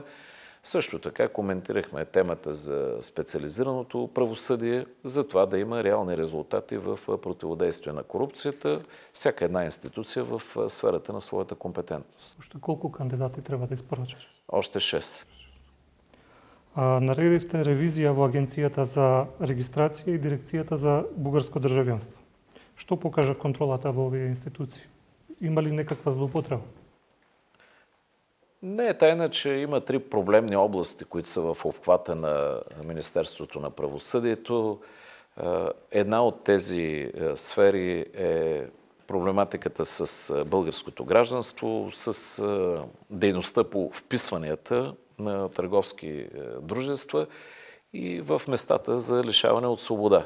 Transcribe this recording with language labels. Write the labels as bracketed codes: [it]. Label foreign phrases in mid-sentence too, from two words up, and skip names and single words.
[bg] Също така коментирахме темата за специализираното правосъдие, за това да има реални резултати в противодействие на корупцията, всяка една институция в сферата на своята компетентност. Още колко кандидати трябва да изпоръчаш? Още 6. [mk] Наредихте ревизия во Агенцијата за регистрација и Дирекцијата за бугарско државјанство. Што покажа контролата во овие институции? Има ли некаква злоупотреба? [bg] Не е тайна, че има 3 проблемни области, които са в обхвата на Министерството на правосъдието. Една от тези сфери е проблематиката с българското гражданство, с дейността по вписванията на търговски дружества и в местата за лишаване от свобода.